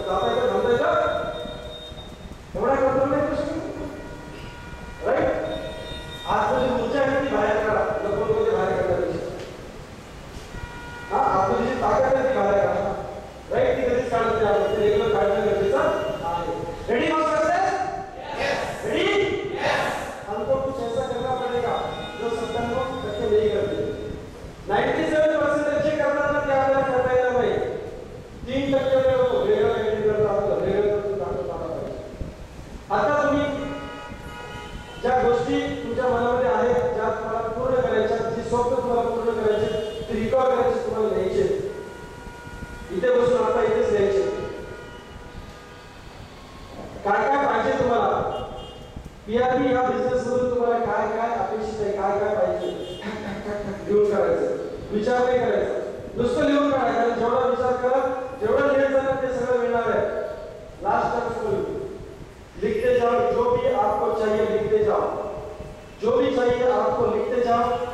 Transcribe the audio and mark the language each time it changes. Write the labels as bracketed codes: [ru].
[mr] जाता येतं थांबता येतं? एवढा कंट्रोल नाही प्रश्न. राईट? आज तुझी ऊर्जा आहे ती बाहेर काढा. लपून कोणते बाहेर काढण्यापेक्षा. आपली जी ताकद आहे ती बाहेर काढा. राईट? ती कधीच काढत नाही आपण. ते रेग्युलर काढणं गरजेचं आहे. Ready master? रेडी? [hi] हमको कुछ ऐसा करना पड़ेगा जो 97% नहीं करते. [mr] 97% जे करतात ना ते आपल्याला करता येणार नाही. 3% लोक वेगळं काहीतरी करतात. वेगळं करून दाखवतात पाहिजे. आता तुम्ही ज्या गोष्टी तुमच्या मनामध्ये आहेत, ज्या तुम्हाला पूर्ण करायच्या, जी स्वप्न तुम्हाला पूर्ण करायची, ती रिकॉर्ड करायची, तुम्हाला लिहायचे. इथे बसून आता इथेच लिहायचे. काय काय पाहिजे तुम्हाला? पीआरपी या बिझनेस मधून तुम्हाला काय काय अपेक्षित आहे, काय काय पाहिजे, लिहून काढायचं. विचार नाही करायचा, नुसतं लिहून काढायचं. आणि जेवढा विचार करा, जेवढं लिहायचं ना ते सगळं मिळणार आहे. [hi] लास्ट तक लिखते जाओ. जो भी आपको चाहिए लिखते जाओ. जो भी चाहिए आपको लिखते जाओ.